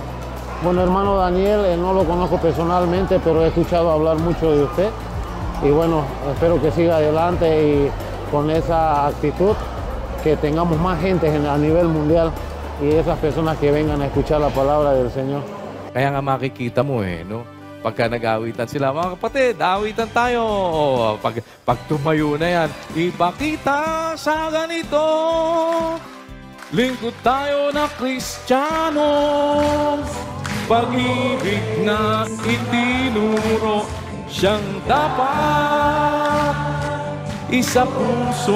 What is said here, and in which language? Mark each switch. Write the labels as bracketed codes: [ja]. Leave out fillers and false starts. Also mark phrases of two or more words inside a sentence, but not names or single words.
[es] Bueno, hermano Daniel, no lo conozco personalmente, pero he escuchado hablar mucho de usted. Y bueno, espero que siga adelante y con esa actitud que tengamos más gente a nivel mundial y esas personas que vengan a escuchar la palabra del Señor. [tl] Kaya nga makikita mo no? Pagka nag-awitan sila, mga kapatid, awitan tayo. Pag tumayo na yan, ipakita sa ganito, lingkod tayo na Kristiyano, pag-ibig na itinuro, siyang dapat isa puso.